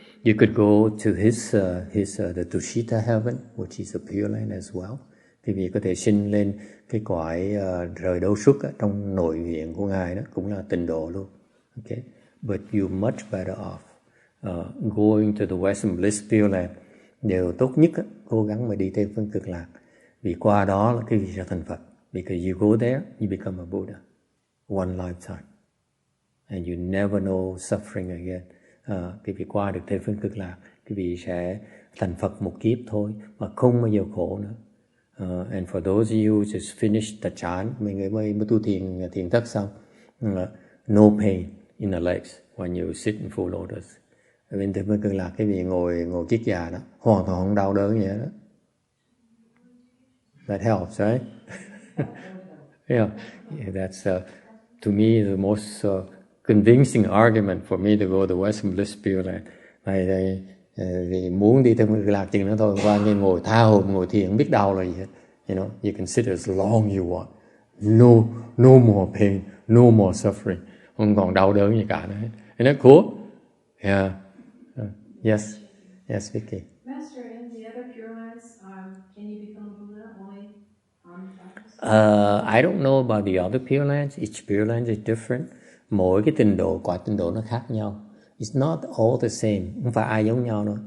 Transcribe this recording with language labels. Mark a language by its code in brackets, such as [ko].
[en] You could go to the Tushita heaven, which is a Pure Land as well. [vi] Quý vị có thể sinh lên cái cõi rời đâu xuất trong nội viện của Ngài, đó cũng là tịnh độ luôn. [en] Okay, but you much better off going to the Western Bliss Pure Land. [vi] Điều tốt nhất cố gắng mà đi Tây phương Cực Lạc, vì qua đó là quý vị sẽ thành Phật. [en] Because you go there, you become a Buddha, one lifetime, and you never know suffering again. [vi] Quý vị qua được Tây phương Cực Lạc, quý vị sẽ thành Phật một kiếp thôi, mà không bao giờ khổ nữa. [en] And for those of you who just finished the chant, [vi] mình mới tu thiền thất xong, [en] no pain in the legs when you sit in full lotus. [vi] Bên Tây phương Cực Lạc, quý vị ngồi kiết già đó, hoàn toàn không đau đớn gì đó. [en] That helps, right? Yeah, that's to me the most convincing argument for me to go to Western Bliss Pure Land. [vi] Này vì muốn đi Tây phương Cực Lạc chừng nữa thôi, qua như ngồi tha hồ ngồi thiền không biết đau là gì hết. [en] You know, you can sit as long you want. No more pain, no more suffering. [vi] Không còn đau đớn gì cả nữa. [en] Isn't that cool? Yeah. Yes, Vicky. Master, in the other Pure Lands, can you become a Buddha only on I don't know about the other Pure Lands. Each Pure Land is different. [vi] Mỗi cái trình độ, quả trình độ nó khác nhau. [en] It's not all the same. [vi] Không phải ai giống nhau đâu.